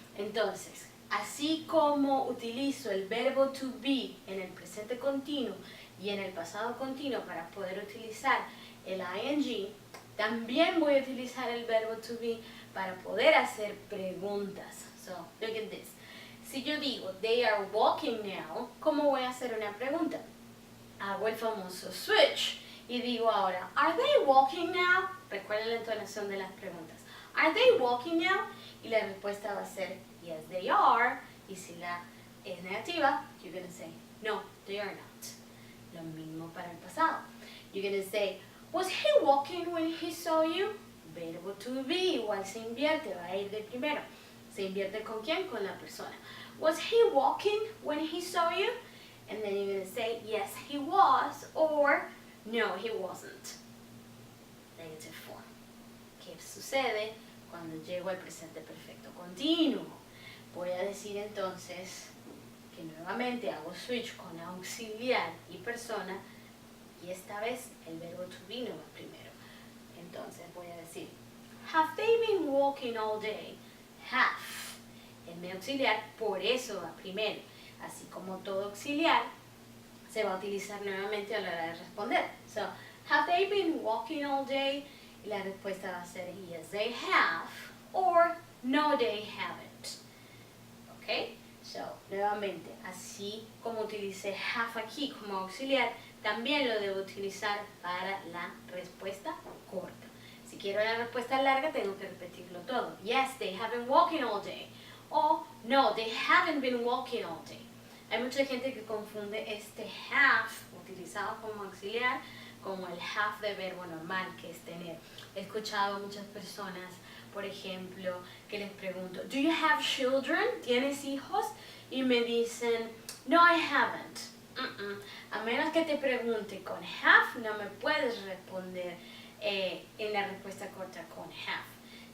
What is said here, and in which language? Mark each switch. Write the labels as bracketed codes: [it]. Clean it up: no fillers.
[es] Entonces, así como utilizo el verbo to be en el presente continuo y en el pasado continuo para poder utilizar el ing, también voy a utilizar el verbo to be para poder hacer preguntas. [en] So, look at this. [es] Si yo digo, [en] they are walking now, [es] ¿cómo voy a hacer una pregunta? Hago el famoso switch y digo ahora, [en] are they walking now? [es] Recuerden la entonación de las preguntas. [en] Are they walking now? [es] Y la respuesta va a ser, [en] yes, they are. [es] Y si la es negativa, [en] you're going to say, no, they are not. [es] Lo mismo para el pasado. [en] You're going to say, was he walking when he saw you? [es] Verbo to be, igual se invierte, va a ir de primero. ¿Se invierte con quién? Con la persona. [en] Was he walking when he saw you? And then you're going to say, yes, he was, or no, he wasn't. Negative form. [es] ¿Qué sucede cuando llego al presente perfecto continuo? Voy a decir entonces que nuevamente hago switch con auxiliar y persona y esta vez el verbo to be no va primero. Entonces voy a decir, [en] have they been walking all day? [es] Have. Es mi auxiliar, por eso va primero. Así como todo auxiliar, se va a utilizar nuevamente a la hora de responder. [en] So, have they been walking all day? [es] Y la respuesta va a ser, [en] yes, they have, or no, they haven't. ¿Ok? [es] So, nuevamente, así como utilicé have aquí como auxiliar, también lo debo utilizar para la respuesta corta. Si quiero la respuesta larga, tengo que repetirlo todo. [en] Yes, they have been walking all day. O, no, they haven't been walking all day. [es] Hay mucha gente que confunde este have, utilizado como auxiliar, como el have de verbo normal, que es tener. He escuchado a muchas personas, por ejemplo, que les pregunto, [en] do you have children? [es] ¿Tienes hijos? Y me dicen, [en] no, I haven't. [es] A menos que te pregunte con have, no me puedes responder en la respuesta corta con have.